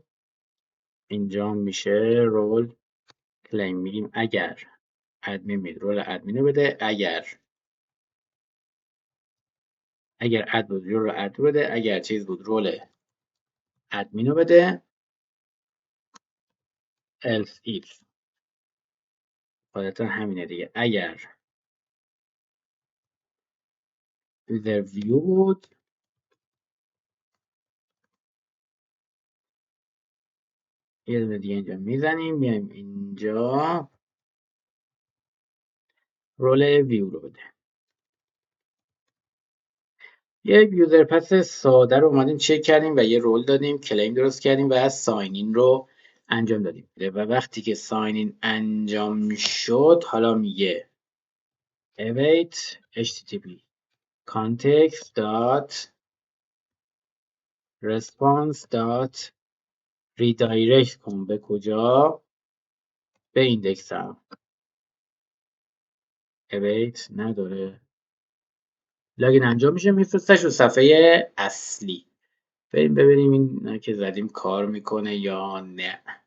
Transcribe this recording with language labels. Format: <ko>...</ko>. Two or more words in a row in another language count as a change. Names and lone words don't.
<fa>اینجا میشه</fa> <en>role claim.</en> <fa>میگیم اگر ادمین بود</fa> <en>role admin</en> <fa>رو بده. اگر اد بود</fa> <en>role add</en> <fa>رو بده. اگر چیز بود</fa> <en>role admin</en> <fa>رو بده.</fa> <en>else if</en> <fa>غالبا همینه دیگه. اگر</fa> <en>user view</en> <fa>بود یه دونه دیگه اینجا میزنیم. میایم اینجا</fa> <en>role view</en> <fa>رو بده. یک یوزر پس ساده رو اومدیم چک کردیم و یه رول دادیم. کلیم درست کردیم و از</fa> <en>sign in</en> <fa>رو انجام دادیم و وقتی که</fa> <en>sign in</en> <fa>انجام شد حالا میگه</fa> <en>await http context dot response dot redirect</en> <fa>کن به کجا؟ به ایندکسم. await نداره. لاگین انجام میشه میفرستش رو صفحه اصلی. بریم ببینیم این که زدیم کار میکنه یا نه.</fa>